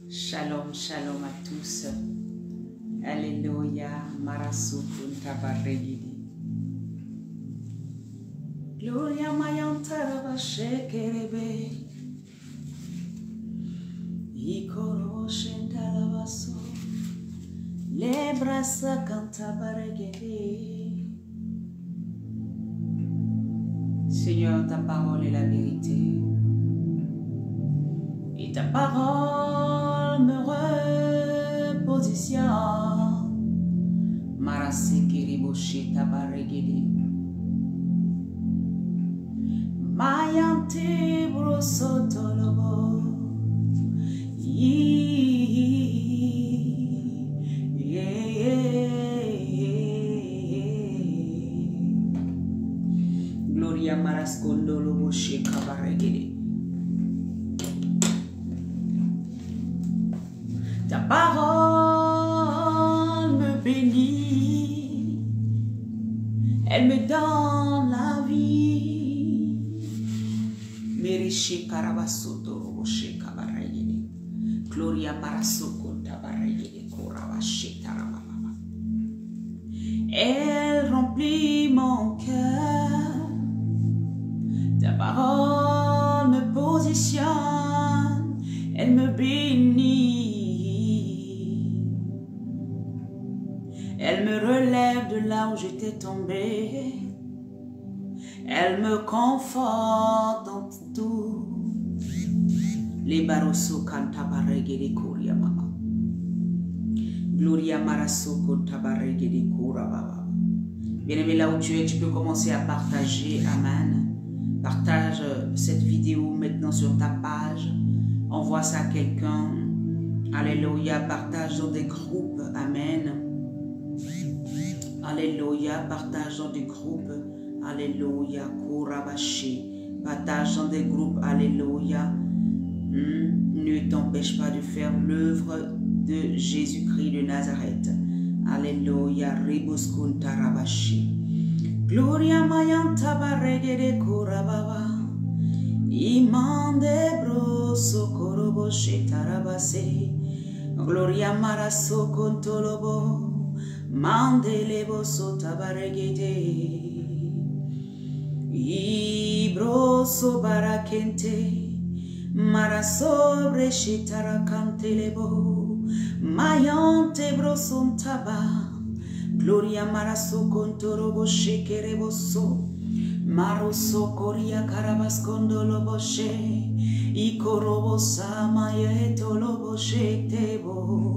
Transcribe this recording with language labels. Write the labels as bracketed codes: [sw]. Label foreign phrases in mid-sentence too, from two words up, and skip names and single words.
[he] Shalom, shalom [fr] à tous. Alléluia, Marasukun Tabaregidi. Gloria Mayantaraba Shekerebe. Ikoro Shendalabaso. Lebrasa Cantabaregidi. Seigneur, ta parole est la vérité. Et ta parole me repositionne. Marasekiriboshi tabaregede. Mayante brosotolobo. Gloria maraskondolobo shekabaregede. Ta parole me bénit, elle me donne la vie. Merishi karabasoto roboshe kabarayede. Gloria marasoko tabarayede korabashe tarababa. Elle remplit mon cœur. Ta parole me positionne, elle me bénit. Elle me relève de là où j'étais tombée. Elle me conforte dans tout. Les barosso cantabaregede koria mama. Gloria marasoko tabaregede kora baba. Bien-aimé, là où tu es, tu peux commencer à partager. Amen. Partage cette vidéo maintenant sur ta page. Envoie ça à quelqu'un. Alléluia. Partage dans des groupes. Amen. Alléluia, partage dans des groupes. Alléluia, Kourabashi. Partage dans des groupes. Alléluia. Ne t'empêche pas de faire l'œuvre de Jésus-Christ de Nazareth. Alléluia, Riboskun Tarabashi. Gloria Mayanta Baregede Kourababa. Imande Broso Koroboshi Tarabase. Gloria Maraso Kontolobo. Mandelebo sotabaregede Ibroso barakente Marasobre shitarakantelebo Mayante broson taba Gloria maraso kontorobo shekereboso Maroso koria karabascondolobo she Ikorobo samayeto lobo shetebo.